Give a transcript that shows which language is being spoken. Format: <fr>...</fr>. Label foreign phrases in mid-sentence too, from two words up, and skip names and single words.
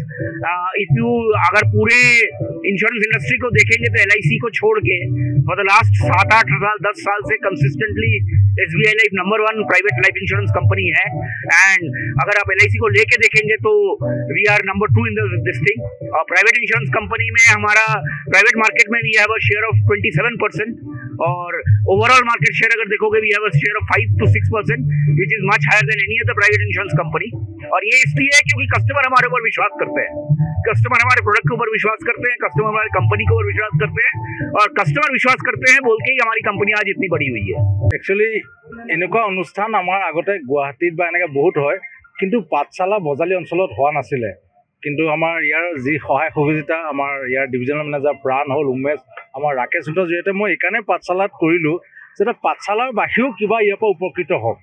<hi>अगर पूरे</hi> <en>insurance industry</en> <hi>को देखेंगे तो एलआईसी को छोड़ के</hi> <en>for the last</en> <hi>7-8 साल 10 साल से कंसिस्टेंटली एसबीआई लाइफ</hi> <en>number 1 private life insurance company</en> <hi>है।</hi> <en>एंड</en> <hi>अगर आप एलआईसी को लेके देखेंगे तो</hi> <en>we are number 2 in this thing. और private insurance company</en> <hi>में हमारा</hi> <en>private market में we have a share of 27% और overall market share</en> <hi>अगर देखोगे</hi> <en>we have a share of 5 to 6% which is much higher than any other private insurance company.</en> <hi>और ये इसलिए है क्योंकि कस्टमर हमारे ऊपर विश्वास करते हैं, कस्टमर हमारे प्रोडक्ट के ऊपर विश्वास करते हैं, कस्टमर हमारी कंपनी के ऊपर विश्वास करते हैं और कस्टमर विश्वास करते हैं बोल के ही हमारी कंपनी आज इतनी बड़ी हुई है।</hi> <as>एक्चुअली এনেকুৱা অনুষ্ঠান আমাৰ আগতে গুৱাহাটীত বা এনেকৈ বহুত হয়, কিন্তু পাঠশালা বজালী অঞ্চলত হোৱা নাছিলে। কিন্তু আমাৰ ইয়াৰ যি সহায় সুবিধা আমাৰ ইয়াৰ ডিভিজনেল মেনেজাৰ প্ৰাণ হ'ল উমেশ, আমাৰ ৰাকেশ হঁতৰ জৰিয়তে মই এইকাৰণে পাঠশালাত কৰিলোঁ যাতে পাঠশালাৰ বাহিৰেও কিবা ইয়াৰ পৰা উপকৃত হওক।</as>